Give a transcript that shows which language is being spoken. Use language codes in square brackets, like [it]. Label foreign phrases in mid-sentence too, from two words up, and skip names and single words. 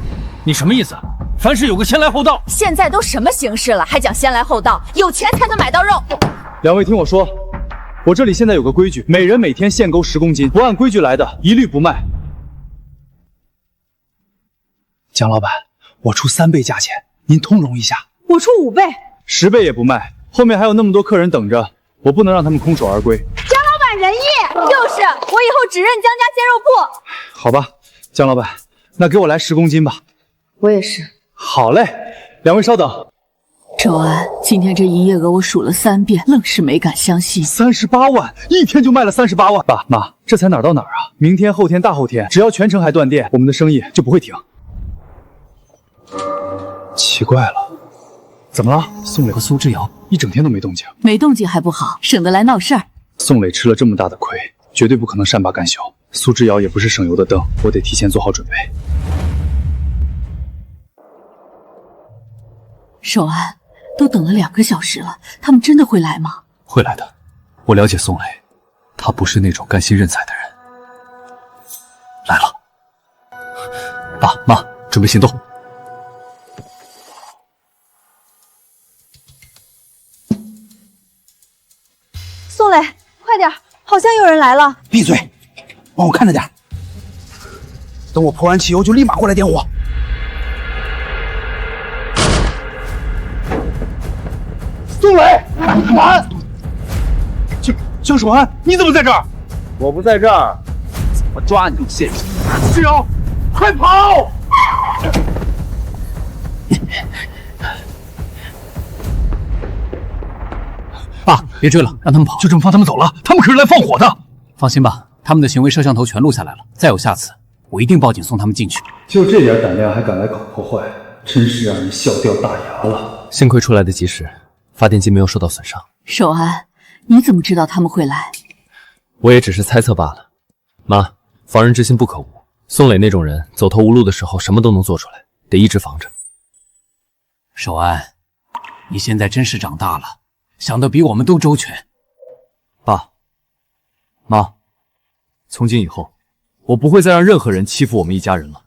[zh] 你什麼意思？凡事有個先來後到。現在都什麼形勢了，還講先來後到？有錢才能買到肉。兩位聽我說，我這裡現在有個規矩，每人每天限購10公斤，不按規矩來的一律不賣。江老板，我出3倍價錢，您通融一下。我出5倍，10倍也不賣。後面還有那麼多客人等着，我不能讓他們空手而歸。江老板仁義，就是我以後只認江家鮮肉鋪。好吧，江老板，那給我来10公斤吧。我也是。好嘞，兩位稍等。守安，今天這營業額我數了3遍，愣是沒敢相信。 38萬，一天就賣了38萬。爸媽，這才哪兒到哪兒啊？明天、後天、大後天，只要全城還斷電，我們的生意就不會停。奇怪了，怎麼了？宋磊和蘇之遥一整天都沒動靜。沒動靜還不好，省得來鬧事兒。宋磊吃了這麼大的虧，絕對不可能善罷甘休。蘇之遙也不是省油的燈，我得提前做好準備。守安，都等了2個小時了，他們真的會來嗎？會來的，我了解宋磊，他不是那種甘心認栽的人。來了，爸媽，準備行動。宋磊，快點，好像有人來了。閉嘴，幫我看着點。等我潑完汽油就立馬過來點火。宋磊，晚！江守安，你怎麼在這兒？我不在這兒，怎麼抓你就現身。之遙，快跑！爸，別追了，讓他們跑，就這麼放他們走了？他們可是來放火的。放心吧，他們的行為攝像頭全錄下來了，再有下次，我一定報警送他們進去。就這點膽量還敢來搞破壞，真是讓人笑掉大牙了。幸虧出來的及時，發電機沒有受到損傷。守安，你怎麼知道他們會來？我也只是猜測罷了。媽，防人之心不可无。宋磊那種人走投无路的時候，什麼都能做出來，得一直防着。守安，你現在真是長大了，想得比我們都周全。爸媽，從今以後，我不會再讓任何人欺負我們一家人了。